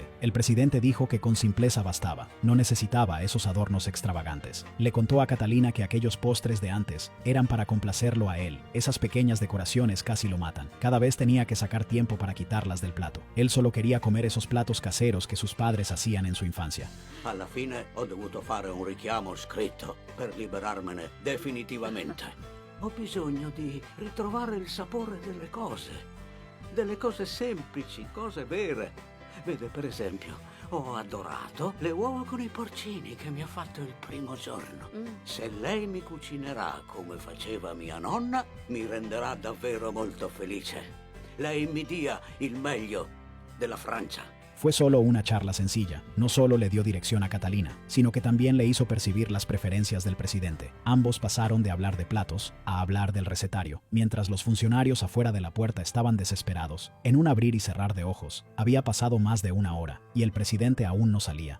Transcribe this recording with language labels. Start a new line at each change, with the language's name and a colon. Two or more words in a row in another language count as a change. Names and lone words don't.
Spanish: El presidente dijo que con simpleza bastaba, no necesitaba esos adornos extravagantes. Le contó a Catalina que aquellos postres de antes eran para complacerlo a él. Esas pequeñas decoraciones casi lo matan. Cada vez tenía que sacar tiempo para quitarlas del plato. Él solo quería comer esos platos caseros que sus padres hacían en su infancia.
Italian: Alla fine ho dovuto fare un richiamo scritto per liberarmene definitivamente. Ho bisogno di ritrovare il sapore delle cose semplici, cose vere. Vede, per esempio, ho adorato le uova con i porcini che mi ha fatto il primo giorno. Se lei mi cucinerà come faceva mia nonna, mi renderà davvero molto felice. Lei mi dia il meglio della Francia.
Spanish: Fue solo una charla sencilla. No solo le dio dirección a Catalina, sino que también le hizo percibir las preferencias del presidente. Ambos pasaron de hablar de platos a hablar del recetario, mientras los funcionarios afuera de la puerta estaban desesperados. En un abrir y cerrar de ojos, había pasado más de 1 hora, y el presidente aún no salía.